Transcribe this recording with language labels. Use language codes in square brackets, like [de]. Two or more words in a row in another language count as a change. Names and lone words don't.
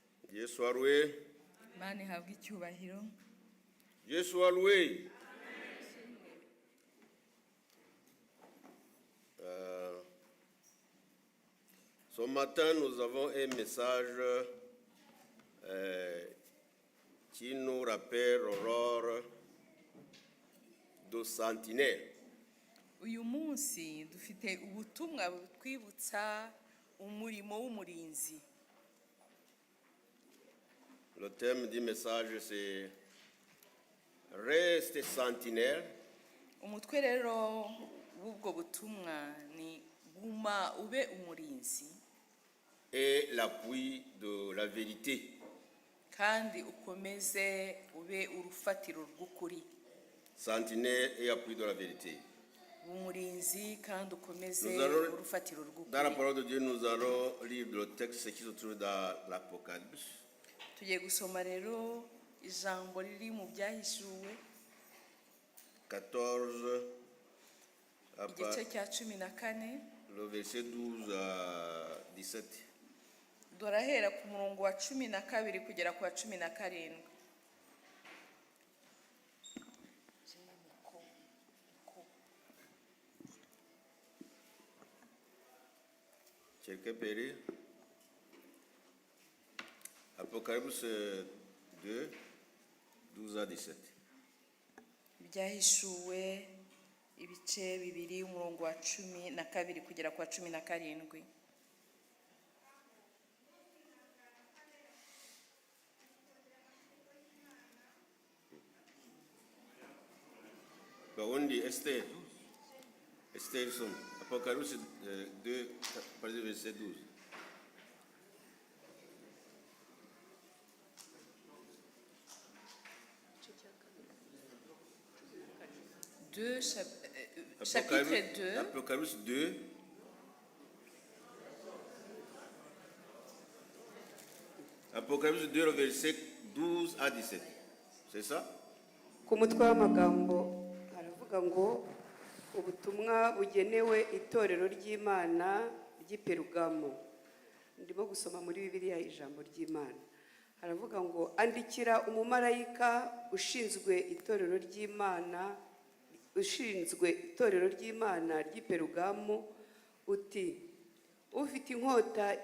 [fr] Dieu soit loué. [rw] Mani habwa icyubahiro. [fr] Dieu soit loué. Ce matin, nous avons un message qui nous rappelle l'aurore de Sentinelle. [rw] Uyu munsi dufite ubutumwa butwibutsa umurimo w'umurinzi. [fr] Le thème du message, c'est Reste sentinelle. [rw] Umutwe rero w'ubwo butumwa ni guma ube umurinzi. [fr] Et l'appui de la vérité. [rw] Kandi ukomeze ube urufatiro rw'ukuri. [fr] Sentinelle et appui de la vérité. [rw] Umurinzi kandi ukomeze urufatiro rw'ukuri. [fr] Dans la parole de Dieu, nous allons lire le texte qui se trouve dans l'Apocalypse. [rw] Tugiye gusoma rero ijambo riri mu byahishuwe 14 igice cya 14 [fr] le verset 12 à 17. [rw] Dorahera ku murongo wa 12 kugera ku wa 17. [fr] Quelqu'un peut lire? Apocalypse 2, 12 à 17. [rw] Byahishuwe ibice bibiri umurongo wa 12 kugera ku wa 17. [fr] Barundi Esther son Apocalypse 2, verset 12. Chapitre 2. Apocalypse 2. Apocalypse 2, le verset 12 à 17. C'est ça? [rw] Ku mutwe w'amagambo haravuga ngo ubutumwa bugenewe itorero ry'Imana ry'Iperugamo. Ndimo gusoma muri Bibiliya ijambo ry'Imana. Haravuga ngo andikira umumarayika ushinzwe itorero ry'Imana ry'Iperugamo uti ufite inkota